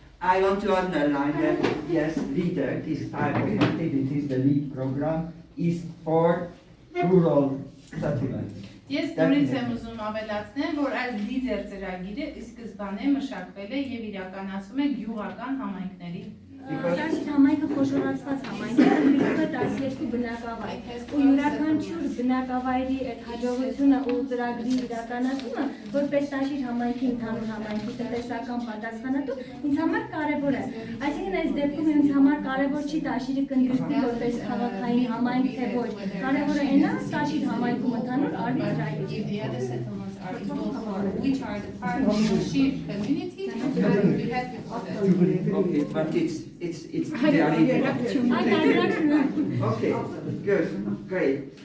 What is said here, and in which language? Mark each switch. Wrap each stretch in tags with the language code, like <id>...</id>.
<en>I want to underline that, yes, LEADER, this type of activities, the LEAD program, is for rural settlements.</en> <hy>Ես նորից եմ ուզում ավելացնել, որ այս լիդեր ծրագիրը ի սկզբանե մշակվել է եւ իրականացվում է գյուղական համայնքների Տաշիր համայնքը խոշորացված համայնք է, ընդգրկում է 12 բնակավայր, ու յուրաքանչյուր բնակավայրի այդ հաջողությունը ու ծրագրի իրականացումը որպես Տաշիր համայնքի ընդհանուր համայնքի տնտեսական պատասխանատու ինձ համար կարևոր է։ Այսինքն այս դեպքում ինձ համար կարևոր չի Տաշիրը կնդրստի որպես քաղաքային համայնք թե ոչ։ Կարևորը այն է Տաշիր համայնքում ընդհանուր արվի ծրագիր։</hy> <en>Which are the part of the Tashir community and we have Okay, but it's Okay, good, great.</en>